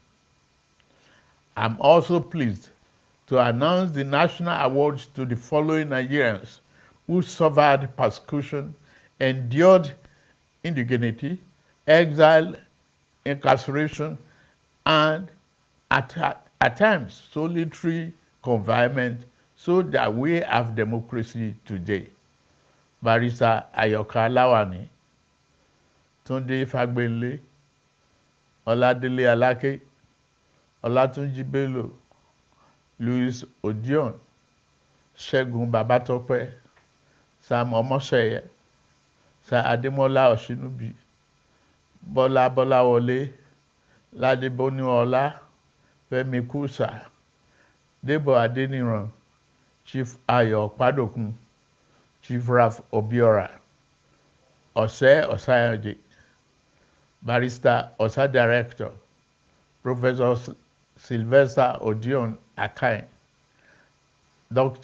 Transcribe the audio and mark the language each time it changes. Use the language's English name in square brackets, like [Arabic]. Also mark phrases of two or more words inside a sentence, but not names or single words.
[English] I'm also pleased to announce the national awards to the following Nigerians who suffered persecution, endured indignity, exile, incarceration, and at times solitary confinement so that we have democracy today. Barrister Ayoka Lawani, Tunde Fagbenle, Oladele Alake, Olatunji Bello, Louis Odion, Ṣẹ́gun Babatope, Sam Omoseye, Sir Ademola Oshinubi, Bola Bolawole, Lade Boniola, Femi Kusa, Debo Adeniran, Chief Ayo Padokun, Chief Ralph Obiora, Ose Osayoje, Barrister Osa Director, Professor Sylvester Odion Akai, Dr.